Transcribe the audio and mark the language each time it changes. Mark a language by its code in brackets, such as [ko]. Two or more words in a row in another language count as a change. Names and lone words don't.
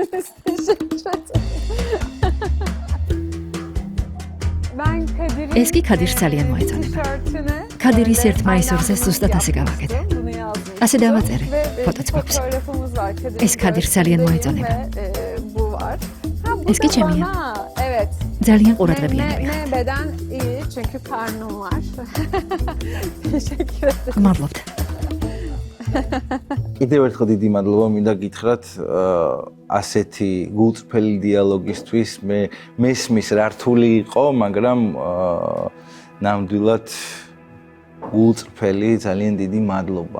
[ka] ეს კი ქადირს ძალიან მოეწონება. ქადირის 1 მაისურზე ზუსტად ასე გავაკეთე. ასე დავაწერე ფოტოც გვაქვს. ეს ქადირს ძალიან მოეწონება. ეს კი ჩემია. ძალიან ყურადღებიანები ხართ. [tr] Beden iyi çünkü karnım var. Teşekkür ederim. [ka] გმადლობთ. კიდევ ერთხელ დიდი მადლობა მინდა გითხრათ ასეთი გულწრფელი დიალოგისთვის. მე მესმის რა რთული იყო, მაგრამ ნამდვილად გულწრფელი ძალიან დიდი მადლობა.